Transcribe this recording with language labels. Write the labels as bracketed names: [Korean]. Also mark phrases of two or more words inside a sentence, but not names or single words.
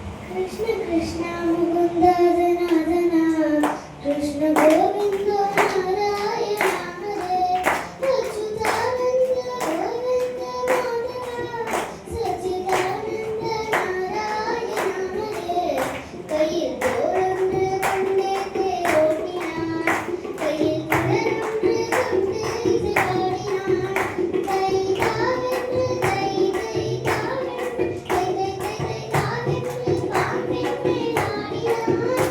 [Sanskrit] कृष्ण कृष्ण मुकुंद जनार्दन कृष्ण गोविंद नारायण हरे अच्युतानंद गोविंद माधव सच्चिदानंद नारायण हरे கையில் [Tamil] தோழொன்று கொண்டேத்தே ஓட்டினான் கையில் குழலொன்று கொண்டேத்து ஆடினான் தை தாவென்று தை தை தாவென்று தை தை தை தை தாவென்று பாம்பின் மேல் ஆடினான்